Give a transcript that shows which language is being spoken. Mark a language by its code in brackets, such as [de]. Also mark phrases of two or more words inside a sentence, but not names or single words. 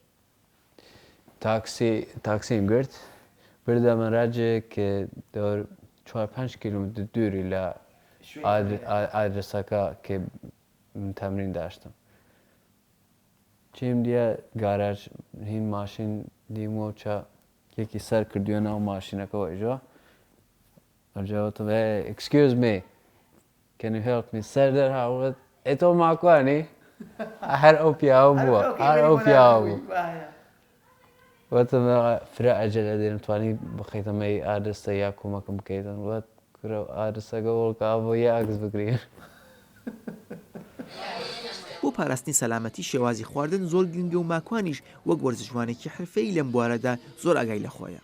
[sdh] تاکسیم گرت بردە مەراجێک کە 4-5 کیلومتر دووری لە ئادرسەکە کە من تەمرین داشتم چیم دیە گاراژ هین ماشین دیمەوە چە یەکی سەر کردووە ناو ماشینەکەەوە ئیژۆ ئەجاوتم [en] excuse me can you help me [sdh] سەر دەرهاوت ئێتۆ ماکوانی هەر ئەو پیاوە بووە هەر ئەو پیاوە بوو وەتم فرە ئەجەلە دێنم توانی بخەیتەمەی ئادرسە یا کۆمەکەم بکەیتن وەت کرە ئادرسەکە وڵکە بۆ یە ئەکس بگرین [ckb] بۆ پاراستنی سەلامەتی شێوازی خواردن زۆر گرنگە و ماکوانیش وەک وەرزشوانێکی حرفەی لەم بوارەدا زۆر ئاگای لە خۆیە.